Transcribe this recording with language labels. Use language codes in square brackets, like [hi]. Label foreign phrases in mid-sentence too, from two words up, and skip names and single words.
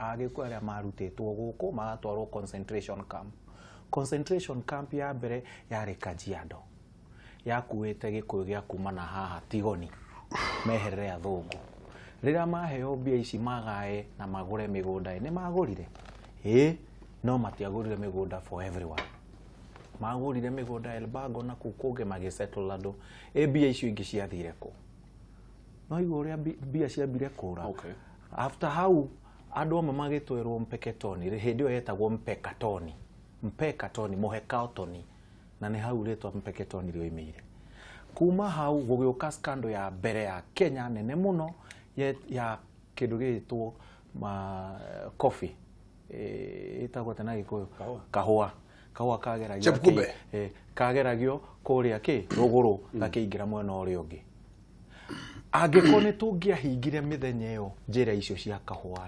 [ki] agikuo aria marutitwo guku magatwarwo concentration camp ya mbere yari Kajiado yakuite gikuyu gia kuma na haha Tigoni meherere athungu rira maheo mbia ici magae na magure migunda ni magurire no matiagurire migunda [en] for everyone [ki] magurire migunda Elbago na kukunge magisettle andu mbia icio ingi ciathire ku no igore mbia ciambire kura [en] after how [ki] andu amwe magitwerwo Mpeketoni hindio yetagwo Mpekatoni Mohekaotoni na ni hau ritwa Mpeketoni rioimire kuma hau gugiuka scandal ya mbere ya Kenya nene muno ya kindu gitwo coffee itagwo tena gikuyu kahua kageragio kageragio kuria ruguru gakiingira mwena uria ungi angikone tungiahingire mithenya iyo njira icio cia kahua